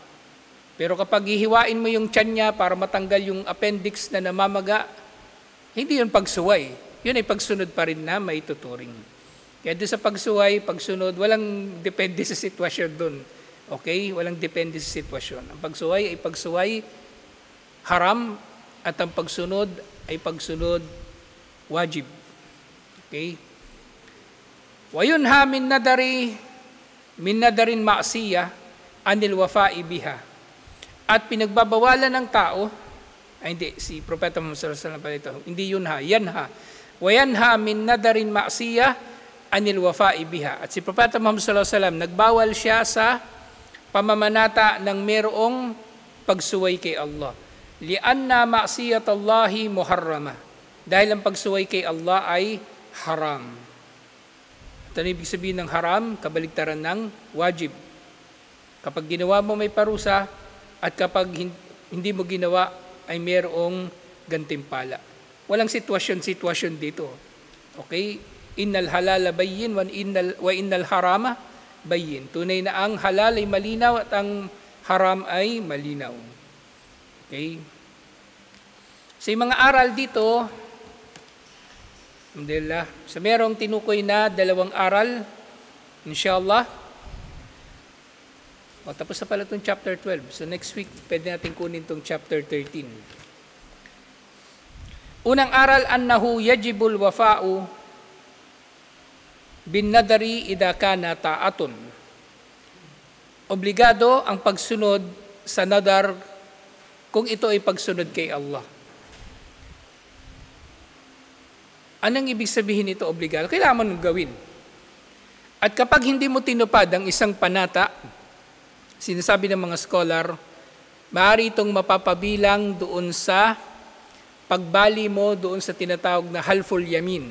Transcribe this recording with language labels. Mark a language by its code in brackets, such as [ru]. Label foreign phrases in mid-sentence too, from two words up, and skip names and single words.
[tl] Pero kapag hihiwain mo yung tiyan niya para matanggal yung appendix na namamaga, hindi yun pagsuway. Yun ay pagsunod pa rin na may tuturing. Kaya doon sa pagsuway, pagsunod, walang depende sa sitwasyon doon. Okay? Walang depende sa sitwasyon. Ang pagsuway ay pagsuway haram at ang pagsunod ay pagsunod wajib. Okay? [ar] Wayunha min nadarin ma'siyah anil wafa'i biha. [tl] At pinagbabawalan ng tao, hindi, si Propeta Muhammad [ar] sallallahu alaihi wasallam [tl] pala ito, hindi yunha, yanha. [ar] Wayanha min nadarin ma'siyah anil wafa'i biha. [tl] At si Propeta Muhammad [ar] sallallahu alaihi wasallam, [tl] nagbawal siya sa pamamanata ng merong pagsuway kay Allah. [ar] Lianna ma'siyatallahi muharrama. [tl] Dahil ang pagsuway kay Allah ay haram. Ito na ibig sabihin ng haram, kabaligtaran ng wajib. Kapag ginawa mo may parusa, at kapag hindi mo ginawa ay mayroong gantimpala. Walang sitwasyon dito. Okay? [ar] Innal halala bayyin wa innal harama bayyin. [tl] Tunay na ang halal ay malinaw at ang haram ay malinaw. Okay? Sa mga aral dito, alhamdulillah, sa merong tinukoy na 2 aral, inshallah. O, tapos na pala itong chapter 12. So [en] next week, [tl] pwede natin kunin itong chapter 13. Unang aral, [ar] annahu yajibul wafa'u bin nadari idha kana ta'atun. [tl] Obligado ang pagsunod sa nadar kung ito ay pagsunod kay Allah. Anong ibig sabihin nito obligado? Kailangan mo gawin. At kapag hindi mo tinupad ang isang panata, sinasabi ng mga scholar, maaari itong mapapabilang doon sa pagbali mo doon sa tinatawag na [ar] halful yamin.